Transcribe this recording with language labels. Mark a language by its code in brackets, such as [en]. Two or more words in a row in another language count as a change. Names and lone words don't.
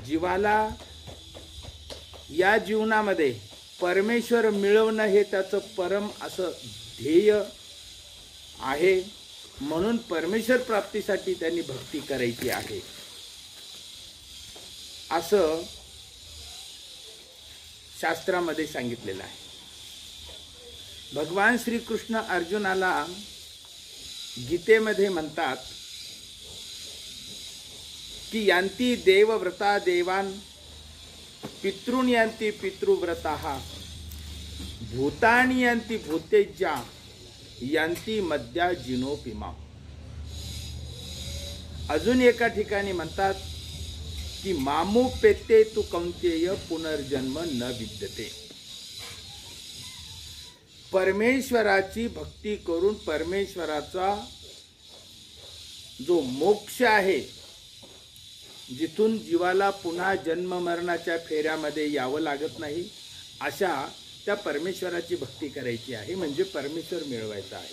[mr] जीवाला या जीवनामध्ये परमेश्वर मिळवणं हे त्याचं परम असं ध्येय आहे, म्हणून परमेश्वर प्राप्तीसाठी त्यांनी भक्ती करायची आहे असं शास्त्रामध्ये सांगितलेलं आहे। भगवान श्रीकृष्ण अर्जुनाला गीतेमध्ये म्हणतात की [sa] यांती देवव्रता देवान पितॄन् यांती पितृव्रताः भूतानि यांती भूतेज्या यांती मद्या जिनोपिमा। [mr] अजून एका ठिकाणी म्हणतात की [sa] मामुपेते तु कौंतेय पुनर्जन्म न विद्यते। [mr] परमेश्वराची भक्ती करून परमेश्वराचा जो मोक्ष आहे, जिथून जीवाला पुन्हा जन्म मरणाच्या फेऱ्यामध्ये यावं लागत नाही, अशा त्या परमेश्वराची भक्ती करायची आहे, म्हणजे परमेश्वर मिळवायचा आहे।